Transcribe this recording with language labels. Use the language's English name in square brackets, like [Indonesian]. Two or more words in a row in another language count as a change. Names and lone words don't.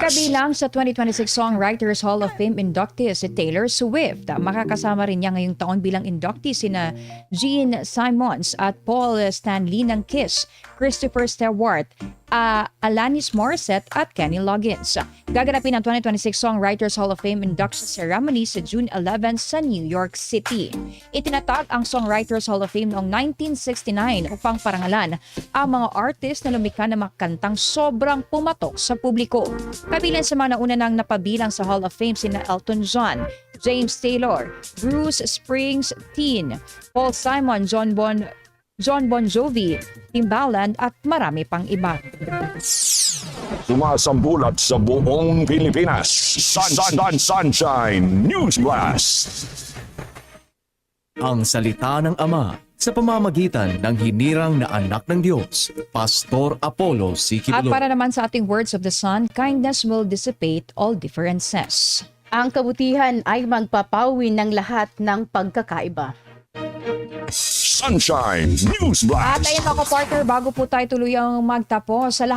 [Filipino] Kabilang sa 2026 Songwriters Hall of Fame inductee si Taylor Swift. Makakasama rin niya ngayong taon bilang inductee sina Gene Simons at Paul Stanley ng Kiss, Christopher Stewart, Alanis Morissette at Kenny Loggins. Gaganapin ang 2026 Songwriters Hall of Fame [English] induction ceremony [Filipino] sa June 11 sa New York City. Itinatag ang Songwriters Hall of Fame noong 1969 upang parangalan ang mga artist na lumikha ng mga kantang sobrang pumatok sa publiko. Kabilang sa mga nauna nang napabilang sa Hall of Fame sina Elton John, James Taylor, Bruce Springsteen, Paul Simon, John Bon Jovi, Timbaland at marami pang iba. Sumasambulat sa buong Pilipinas. Sunshine News Blast. Ang salita ng Ama sa pamamagitan ng hinirang na anak ng Diyos, Pastor Apollo C. At Kibuloy. para naman sa ating [English] words of the Sun, kindness will dissipate all differences. [Filipino] Ang kabutihan ay magpapawi ng lahat ng pagkakaiba. Sunshine News At Blast. ayun mga partner, bago po tayo tuluyang magtapos sa lahat